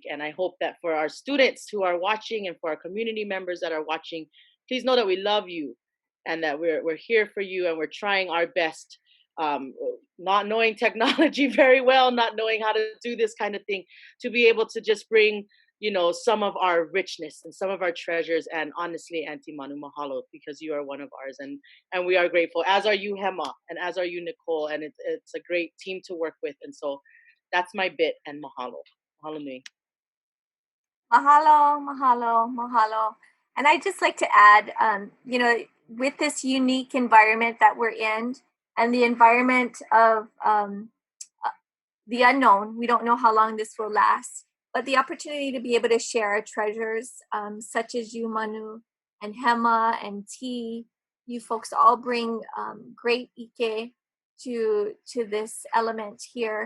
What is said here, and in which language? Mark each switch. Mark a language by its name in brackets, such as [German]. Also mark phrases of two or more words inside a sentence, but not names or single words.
[English] And I hope that for our students who are watching and for our community members that are watching, please know that we love you and that we're here for you, and we're trying our best, not knowing technology very well, not knowing how to do this kind of thing, to be able to just bring, some of our richness and some of our treasures. And honestly, Aunty Manu, mahalo, because you are one of ours, and we are grateful, as are you, Hema, and as are you, Nicole, and it's a great team to work with. And so that's my bit, and mahalo. [Hawaiian] Mahalo nui. Mahalo, mahalo, mahalo. [English] And I'd just like to add, with this unique environment that we're in, and the environment of the unknown, we don't know how long this will last, but the opportunity to be able to share our treasures, such as you, Manu, and Hema, and Tee, you folks all bring great ike to this element here.